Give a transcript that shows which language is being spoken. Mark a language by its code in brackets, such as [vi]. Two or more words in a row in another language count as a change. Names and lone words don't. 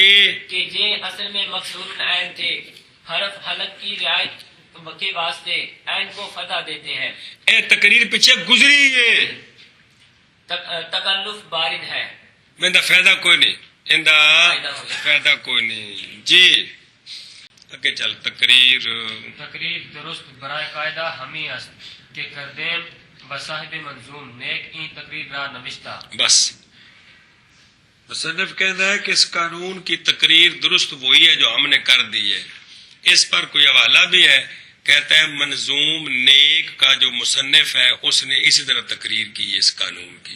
[ur] کہ یہ اصل میں مکسور العین تھے، حرف حلق کی رعایت کے واسطے عین کو فتح دیتے ہیں۔ [pa] اے تقریر پیچھے گزری ہے، [ur] تکلف بارد ہے۔ [pa] میں فائدہ کوئی نہیں، اندا فائدہ کوئی نہیں جی۔ اگے چل تقریر [fa] درست برائے قاعدہ ہمی است کہ کردیم بصاحب منظوم نیک این تقریر را نوشتہ۔ [ur] بس مصنف کہتا ہے کہ اس قانون کی تقریر درست وہی ہے جو ہم نے کر دی ہے۔ اس پر کوئی حوالہ بھی ہے، کہتا ہے منظوم نیک کا جو مصنف ہے اس نے اسی طرح تقریر کی ہے اس قانون کی۔